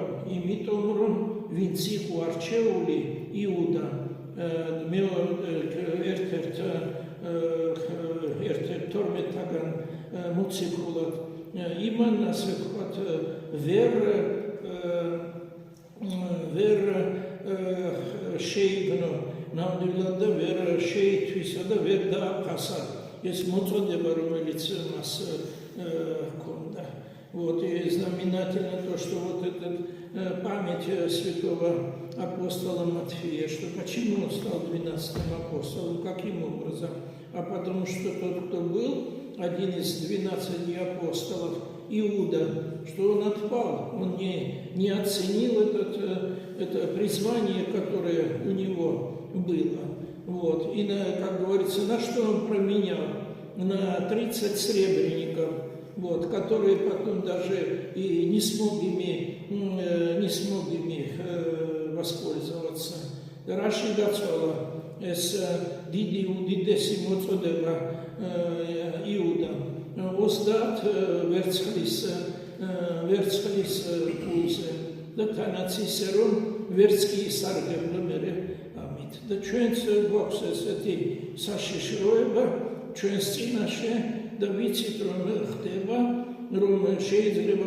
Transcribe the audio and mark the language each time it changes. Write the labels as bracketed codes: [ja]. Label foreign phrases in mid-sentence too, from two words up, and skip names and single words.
[ka] იმიტომ რომ ვინც იყო არჩეული, იუდა, ერთ-ერთ 12-თაგან მოციქულად, იმან, ასე ვთქვათ, ვერ შეიგნო ნამდვილად და ვერ შეითვისა და ვერ დააფასა ეს მოწოდება, რომელიც მას ჰქონდა. [ru] Вот, и знаменательно то, что вот эта память святого апостола Матфея, что почему он стал 12-м апостолом, каким образом? А потому что тот, кто был один из 12 апостолов, Иуда, что он отпал, он не оценил это призвание, которое у него было. Вот. И, как говорится, на что он променял? На 30 сребреников, вот, которые потом даже и не смог ими воспользоваться. [ka] რაში გაცვალა ეს დიდი უდიდესი მოწოდება იუდა 30 ვერცხლის ფულზე და თანაც ისე რომ ვერც კი ისარგებლა მერე ამით და ჩვენც გვაქვს ესეთი საშიშროება ჩვენს წინაშე და ვიცით რომ ხდება რომ შეიძლება